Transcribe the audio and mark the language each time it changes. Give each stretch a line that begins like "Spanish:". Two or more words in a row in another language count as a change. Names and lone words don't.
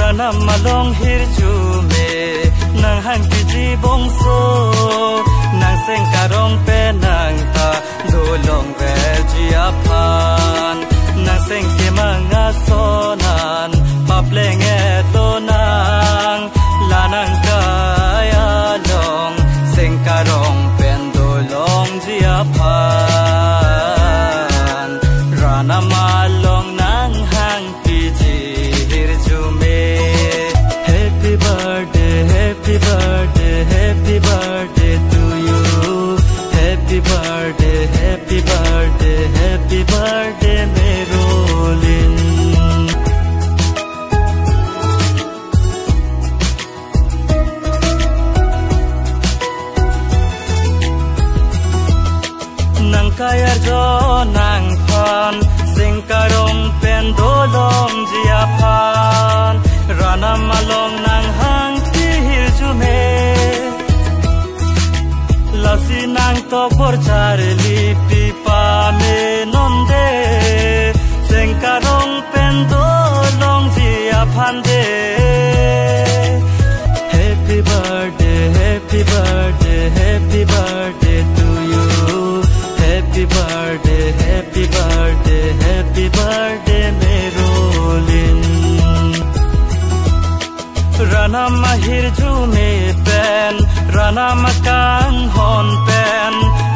Karbi: malong hirju me nang hang piji bongso nang seng karong pe nang ta dolong ve ji apan nang seng ke manga sonan papleng e to nang lanang kaya long seng karong pen dolong ji apan rana malong nang hang piji hirju me
English: happy birthday happy birthday happy birthday to you happy birthday happy birthday happy birthday merolin
Karbi: nang kaya jo nang phan sing karong pen dolong jia phan rana malong nang hang ti hirju me lasi nang to por char lipi pa me nonde sing karong pen dolong jia phan de
English: happy birthday happy birthday happy birthday to you happy birthday happy birthday happy birthday merolin
Karbi: rana mahir ju me pen rana makang hon pen